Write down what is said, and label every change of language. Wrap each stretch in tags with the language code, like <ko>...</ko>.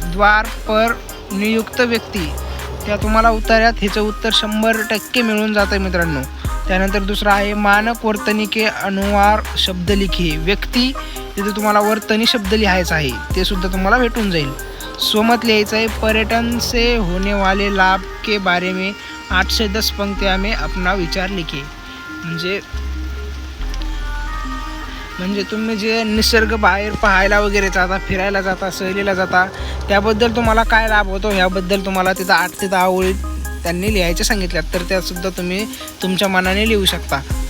<hi>द्वार पर नियुक्त व्यक्ती,</hi> <mr>त्या तुम्हाला उत्तरात ह्याचं उत्तर 100% मिळून जातं आहे मित्रांनो. त्यानंतर दुसरा आहे,</mr> <hi>मानक वर्तनी के अनुवार शब्द लिखिए.</hi> <mr>व्यक्ती, तिथे तुम्हाला वर्तनी शब्द लिहायचा आहे, ते सुद्धा तुम्हाला भेटून जाईल. स्वमत लिहायचं आहे,</mr> <hi>पर्यटन से होने वाले लाभ के बारे में 8 से 10 पंक्तियां में अपना विचार लिखिए.</hi> <mr>म्हणजे तुम्ही जे निसर्ग बाहेर पाहायला वगैरे जाता, फिरायला जाता, सहलीला जाता, त्याबद्दल तुम्हाला काय लाभ होतो ह्याबद्दल तुम्हाला तिथं 8 ते 10 ओळी त्यांनी लिहायचे सांगितल्यात, तर त्यासुद्धा तुम्ही तुमच्या मनाने लिहू शकता.</mr>